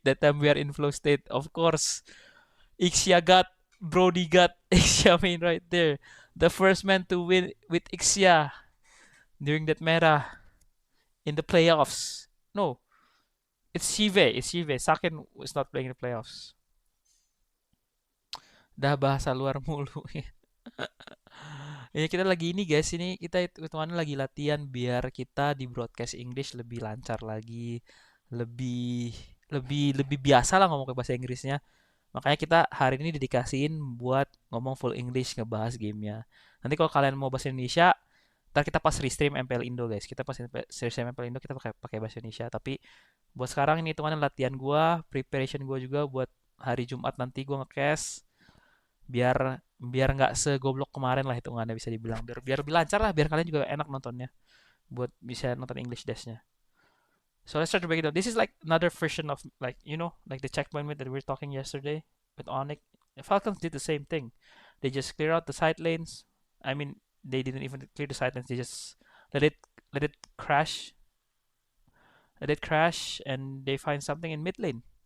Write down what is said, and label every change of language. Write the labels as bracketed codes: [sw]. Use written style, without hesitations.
[en] That time we are in flow state. Of course, Ixia got Brody got Ixia main right there. The first man to win with Ixia during that meta in the playoffs. No, it's Shive. It's Shive. Saken was not playing in the playoffs. [id] Dah bahasa luar mulu. Ya kita lagi ini guys, ini kita hitungannya lagi latihan biar kita di broadcast English lebih lancar lagi, lebih lebih biasa lah ngomong ke bahasa Inggrisnya. Makanya kita hari ini dedikasiin buat ngomong full English ngebahas gamenya. Nanti kalau kalian mau bahasa Indonesia, ntar kita pas restream MPL Indo guys. Kita pas restream MPL Indo kita pakai pakai bahasa Indonesia. Tapi buat sekarang ini hitungannya latihan gua, preparation gua juga buat hari Jumat nanti gua nge-cast biar biar nggak segoblok kemarin lah hitungannya bisa dibilang biar lebih lancar lah biar kalian juga enak nontonnya buat bisa nonton English Dashnya. [en] So let's start to break it down. This is like another version of like like the checkpoint mid that we were talking yesterday with Onyx. The Falcons did the same thing. They just clear out the side lanes. I mean, they didn't even clear the side lanes. They just let it let it crash, let it crash, and they find something in mid lane.